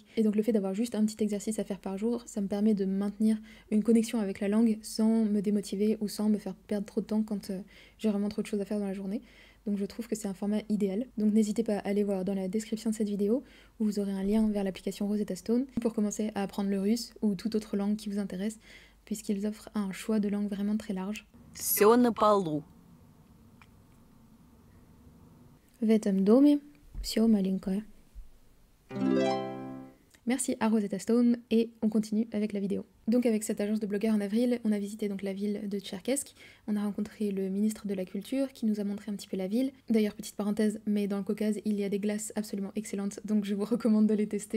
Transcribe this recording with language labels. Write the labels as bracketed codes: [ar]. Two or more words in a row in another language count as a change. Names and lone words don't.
[fr] Et donc le fait d'avoir juste un petit exercice à faire par jour, ça me permet de maintenir une connexion avec la langue sans me démotiver ou sans me faire perdre trop de temps quand j'ai vraiment trop de choses à faire dans la journée. Donc je trouve que c'est un format idéal. Donc n'hésitez pas à aller voir dans la description de cette vidéo où vous aurez un lien vers l'application Rosetta Stone pour commencer à apprendre le russe ou toute autre langue qui vous intéresse, puisqu'ils offrent un choix de langues vraiment très large. [ru] Всё на полу. В этом доме всё маленькое. [fr] Merci à Rosetta Stone et on continue avec la vidéo. Donc avec cette agence de blogueurs en avril, on a visité donc la ville de Tcherkesk, on a rencontré le ministre de la Culture qui nous a montré un petit peu la ville. D'ailleurs, petite parenthèse, mais dans le Caucase, il y a des glaces absolument excellentes, donc je vous recommande de les tester.